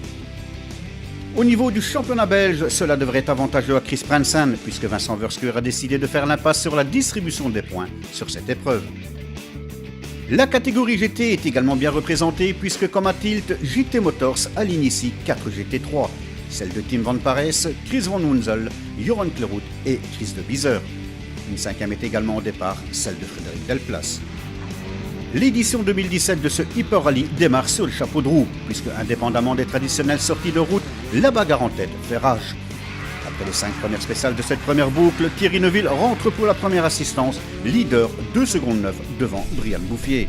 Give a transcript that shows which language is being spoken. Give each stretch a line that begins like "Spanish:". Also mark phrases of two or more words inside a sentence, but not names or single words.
French: Au niveau du championnat belge, cela devrait être avantageux à Chris Prensen puisque Vincent Verskuer a décidé de faire l'impasse sur la distribution des points sur cette épreuve. La catégorie GT est également bien représentée puisque comme à Tilt, JT Motors aligne ici 4 GT3. Celle de Tim Van Parijs, Chris Van Hunzel, Joran Klerout et Chris de Bizer. Une 5e est également au départ, celle de Frédéric Delplace. L'édition 2017 de ce Hyper Rally démarre sur le chapeau de roue, puisque indépendamment des traditionnelles sorties de route, la bagarre en tête fait rage. Après les 5 premières spéciales de cette première boucle, Thierry Neuville rentre pour la première assistance, leader 2 secondes 9 devant Brian Bouffier.